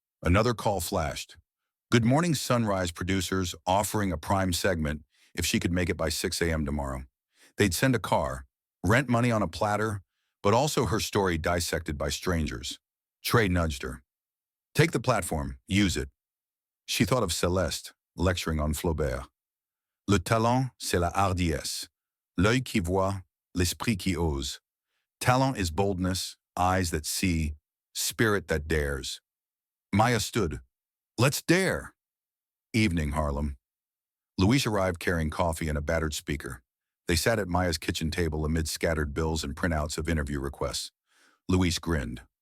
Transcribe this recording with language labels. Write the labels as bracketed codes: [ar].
[en] Another call flashed. Good Morning Sunrise producers offering a prime segment if she could make it by 6 a.m. tomorrow. They'd send a car, rent money on a platter, but also her story dissected by strangers. Trey nudged her. Take the platform, use it. She thought of Celeste, lecturing on Flaubert. [fr] Le talent, c'est la hardiesse. L'œil qui voit, l'esprit qui ose. [en] Talent is boldness, eyes that see, spirit that dares. Maya stood. Let's dare. Evening, Harlem. Luis arrived carrying coffee and a battered speaker. They sat at Maya's kitchen table amid scattered bills and printouts of interview requests. Luis grinned.